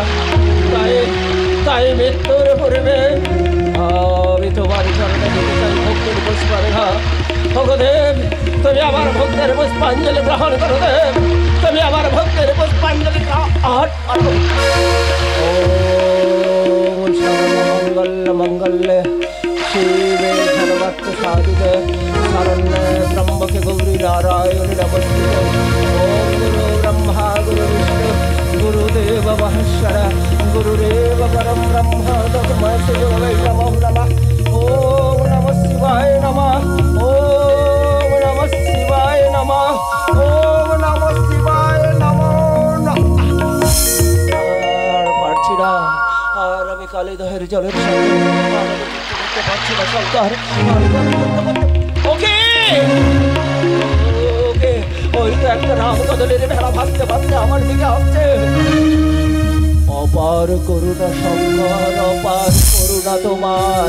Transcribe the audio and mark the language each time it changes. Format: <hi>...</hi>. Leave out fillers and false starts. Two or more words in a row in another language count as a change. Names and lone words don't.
<bn>তাই তাই মৃত্যুর পূর্বে আমি তোমার চরণে যেতে চাই ভক্তির পুষ্পারেখা। ভগদেব, তুমি আমার ভক্তের পুষ্পাঞ্জলি গ্রহণ করো দেব, তুমি আমার ভক্তের পুষ্পাঞ্জলি গ্রহণ করো।</bn> <sa>ওম সর্বমঙ্গল মঙ্গলে শিবে সর্বার্থ সাধিকে শরণ্যে ত্র্যম্বকে গৌরী নারায়ণী নমস্তুতে। ওম গুরু ব্রহ্মা গুরু বিষ্ণু গুরুদেব মহেশ্বর গুরুদেব পরম ব্রহ্ম তস্मै শ্রী গুরवे নমো নমঃ। ওম নমঃ শিবায় নমঃ, ওম নমঃ শিবায় নমঃ, ওম নমঃ শিবায় নমো নমঃ।</sa> <bn>আর পারছি না, আর আমি কালীদহের জলের সঙ্গে আর আমি যুদ্ধ করতে পারছি না শঙ্কর। ওকে ওকে, ওই তো একটা রামকদলের ভেলা ভাসতে ভাসতে আমার দিকে আসছে। অপার করুণা শঙ্কর, অপার করুণা তোমার।</bn>